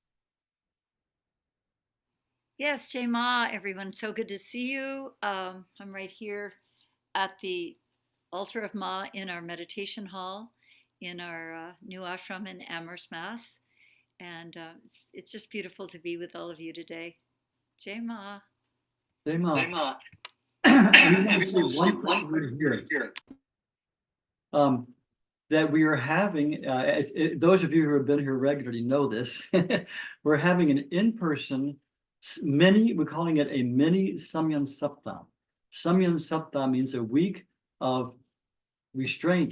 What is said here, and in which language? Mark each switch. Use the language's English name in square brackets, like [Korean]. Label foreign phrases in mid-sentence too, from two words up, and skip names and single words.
[English] Yes, [Hindi] Jai Ma, [English] everyone. So good to see you. I'm right here at the altar of Ma in our meditation hall in our new ashram in Amherst, Mass. And it's just beautiful to be with all of you today. [Hindi] Jai Ma. Jai Ma. Jai Ma. [English] I want to say one word here. That we are having, those of you who have been here regularly know this, we're having an in-person we're calling it a mini Samyan Sapta. Samyan Sapta means a week of restraint.